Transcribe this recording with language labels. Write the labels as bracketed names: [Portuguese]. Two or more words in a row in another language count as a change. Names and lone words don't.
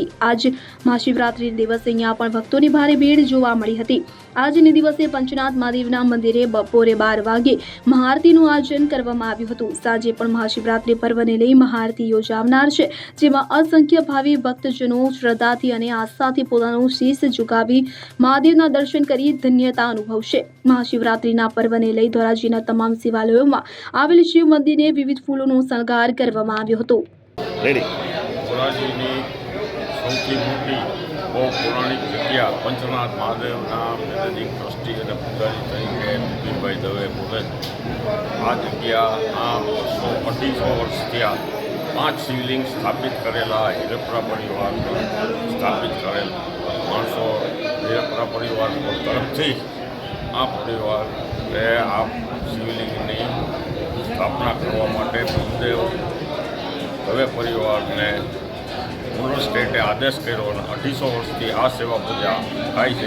[Gujarati] આજ મહાશિવરાત્રિના દિવસે અહીંયા પણ ભક્તોની ભારે ભીડ જોવા મળી હતી। આજને દિવસે પંચનાથ મહાદેવના મંદિરે બપોરે 12 વાગે મહાઆરતીનું આયોજન કરવામાં આવ્યું હતું। સાંજે પણ મહાશિવરાત્રિ પર્વને લઈ મહાઆરતી યોજાનાર છે, જેમાં અસંખ્ય ભાવિ ભક્તજનો શ્રદ્ધાથી અને આસ્થાથી પોતાનું શીશ ઝુકાવી મહાદેવ દર્શન કરી ધન્યતા અનુભવશે। મહાશિવરાત્રિના પર્વને લઈ ધોરાજીના તમામ શિવાલયોમાં આવેલ શિવ મંદિરે વિવિધ ફૂલોનો શણગાર કરવામાં આવ્યો હતો। ધોરાજીની સૌથી મોટી બહુ પૌરાણિક જગ્યા પંચનાથ મહાદેવના [English] managing trustee [Gujarati] અને પૂજારી તરીકે વિપિનભાઈ દવે બોલે આ જગ્યા આ 250 વર્ષ થયા 5 શિવલિંગ સ્થાપિત કરેલા હિરપરા પરિવાર સ્થાપિત કરેલ માણસો હિરપરા પરિવાર તરફથી આ પરિવારે આ શિવલિંગની સ્થાપના કરવા માટે ભીમદેવ દવે પરિવારને મુનર સ્ટેટે આદેશ કર્યો અને 250 વર્ષથી આ સેવા પૂજા થાય છે।